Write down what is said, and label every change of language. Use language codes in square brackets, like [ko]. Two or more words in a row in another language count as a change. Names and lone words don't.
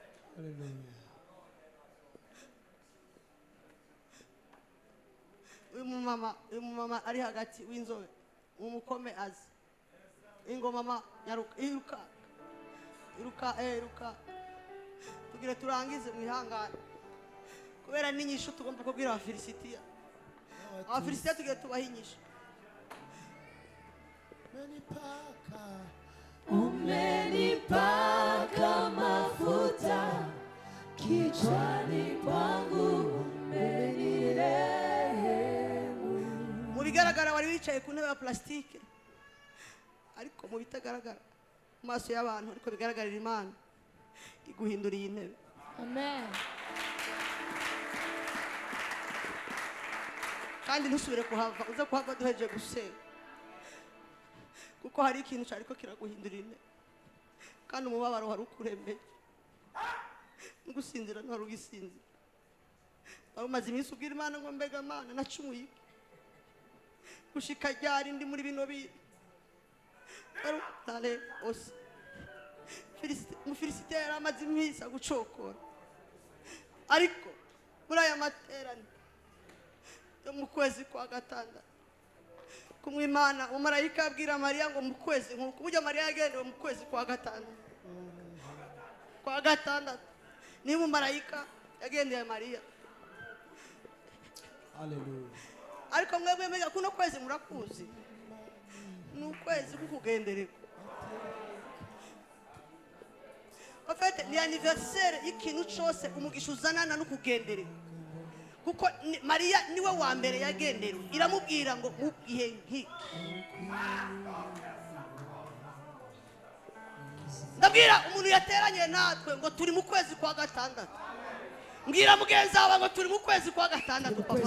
[rn] uyu mumama ari hagati w'inzobe umukome azi ingo mama iruka tugire turangize mwihangane kubera n'inyishu tugomba kubwira abafilisitiya tugire tubaha inyishu [sw] Umenipaka. Umenipaka mafuta kichwani kwangu, umenirehemu. [rn] Mu bigaragara wari wicaye ku ntebe ya plastike, ariko mu bitagaragara mu maso y'abantu ariko bigaragarira Imana iguhinduriye intebe. Amen. Kandi ntusubire kuhava, uze kuhava duheje gusenga, kuko hari ikintu cyariko kiraguhindurira intebe kandi umubabaro wari ukurembeje ngusinzira ntwari ugisinzira. Wari umaze iminsi ubwira Imana ngo mbega Mana nacumuye gushika ryari ndi muri bino bintu. Tale ose umufilisite yari amaze iminsi agucokora, ariko muri aya materaniro yo mu kwezi kwa gatandatu kumwe Imana umumarayika abwira Mariya ngo mu kwezi nk'uko burya Mariya yagendewe mu kwezi kwa gatandatu ni umumarayika yagendeye Mariya. Hallelujah. Ariko mwebwe mega kuno kwezi murakuzi ni ukwezi kukugendereko. [fr] En fait [rn] ni anniversaire y'ikintu cyose umugisha uzanana no kugendereko, kuko Mariya niwe wa mbere yagenderewe, iramubwira ngo mu gihe nk'iki. Ndabwira umuntu yateranye natwe ngo turi mu kwezi kwa gatandatu, mbwira mugenzi wawe ngo turi mu kwezi kwa gatandatu.